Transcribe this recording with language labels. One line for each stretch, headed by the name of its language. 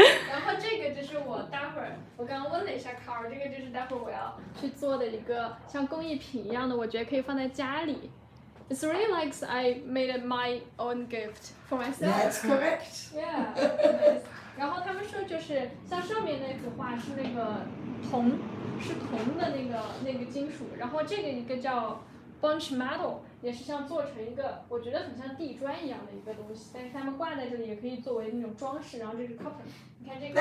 Chinese: 然后这个就是我待会儿，我刚刚问了一下 Carl， 这个就是待会儿我要去做的一个像工艺品一样的，我觉得可以放在家里。
English: It's really like I made it my own gift for myself. That's correct. Yeah. Nice.
Chinese: 然后他们说就是像上面那幅画是那个铜，是铜的那个金属，然后这个一个叫 bunch metal， 也是像做成一个我觉得很像地砖一样的一个东西，但是他们挂在这里也可以作为那种装饰，然后这是 copper， 你看这个